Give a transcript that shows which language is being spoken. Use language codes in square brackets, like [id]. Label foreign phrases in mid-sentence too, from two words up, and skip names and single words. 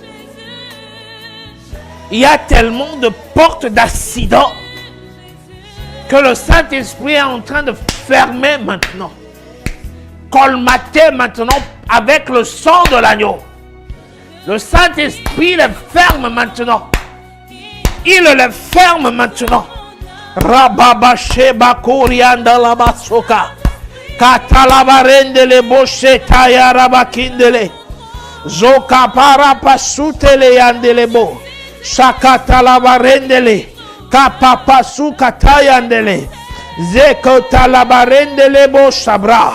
[fr] Il y a tellement de portes d'accident que le Saint-Esprit est en train de fermer maintenant. Colmater maintenant avec le sang de l'agneau. Le Saint-Esprit le ferme maintenant. Il le ferme maintenant. Rababa sheba korianda la basoka. Katalabarendele boshe taya rabakindele. Zoka para pasutele yandelebo. Shakatalabarendele. Kapapasu katayandele. Zeko talabarendele bo sabra.